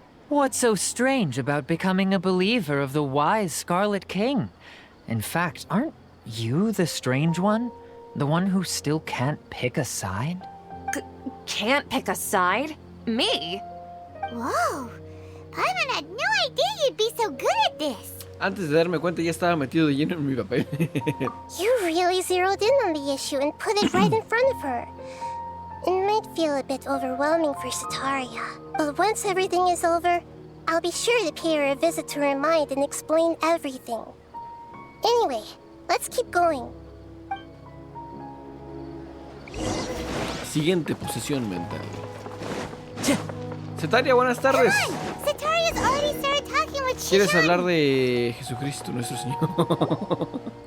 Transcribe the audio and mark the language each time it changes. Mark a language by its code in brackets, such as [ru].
[en] What's so strange about becoming a believer of the wise Scarlet King? In fact, aren't you the strange one? The one who still can't pick a side? Can't pick a side? Me? Whoa! Paimon had no idea you'd be so good at this. [es] Antes de darme cuenta ya estaba metido de lleno en mi papel. [en] You really zeroed in on the issue and put it right in front of her. It might feel a bit overwhelming for Sataria, but once everything is over, I'll be sure to pay her a visit to her mind and explain everything. Anyway, let's keep going. [es] Siguiente posesión mental. Sataria, buenas tardes. [en] Sataria's already started talking with Shishan. [es] ¿Quieres hablar de Jesucristo, nuestro Señor?